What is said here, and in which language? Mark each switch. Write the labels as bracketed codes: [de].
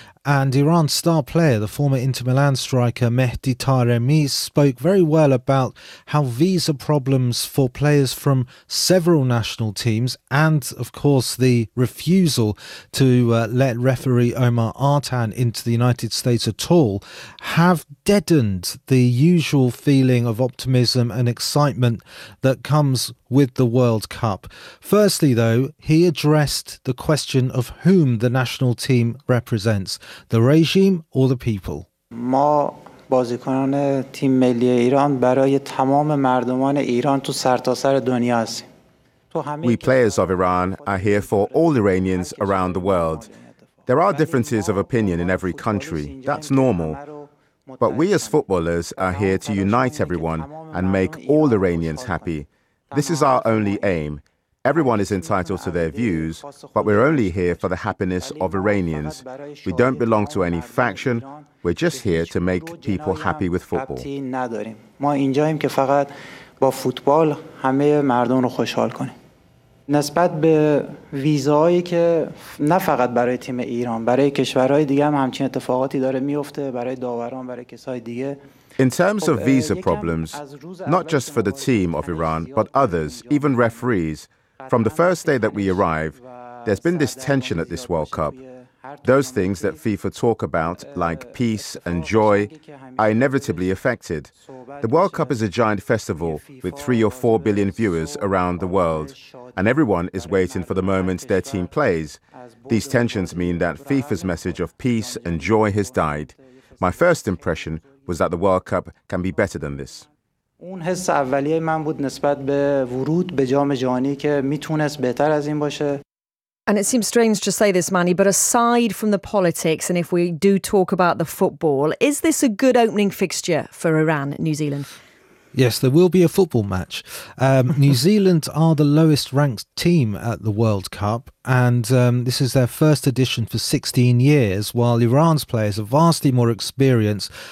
[en] And Iran's star player, the former Inter Milan striker Mehdi Taremi, spoke very well about how visa problems for players from several national teams and, of course, the refusal to let referee Omar Artan into the United States at all have deadened the usual feeling of optimism and excitement that comes with the World Cup. Firstly, though, he addressed the question of whom the national team represents, the regime or the people. [fa] بازیکنان تیم ملی ایران برای تمام مردمان ایران تو سرتاسر دنیا هستیم. [en] We players of Iran are here for all Iranians around the world. There are differences of opinion in every country. That's normal. But we as footballers are here to unite everyone and make all Iranians happy. This is our only aim. Everyone is entitled to their views, but we're only here for the happiness of Iranians. We don't belong to any faction. We're just here to make people happy with football. [fa] ما اینجاییم که فقط با فوتبال همه مردم رو خوشحال کنیم. نسبت به ویزایی که نه فقط برای تیم ایران، برای کشورهای دیگه هم همچین اتفاقاتی داره میفته، برای داوران، برای کسای دیگه. [en] In terms of visa problems, not just for the team of Iran, but others, even referees, from the first day that we arrive, there's been this tension at this World Cup. Those things that FIFA talk about, like peace and joy, are inevitably affected. The World Cup is a giant festival with 3 or 4 billion viewers around the world, and everyone is waiting for the moment their team plays. These tensions mean that FIFA's message of peace and joy has died. My first impression was that the World Cup can be better than this. [fa] اون حس اولیه من بود نسبت به ورود به جام جهانی که میتونست بهتر از این باشه. [en] And it seems strange to say this, Manny, but aside from the politics, and if we do talk about the football, is this a good opening fixture for Iran, New Zealand? Yes, there will be a football match. New Zealand are the lowest ranked team at the World Cup, and this is their first edition for 16 years, while Iran's players are vastly more experienced.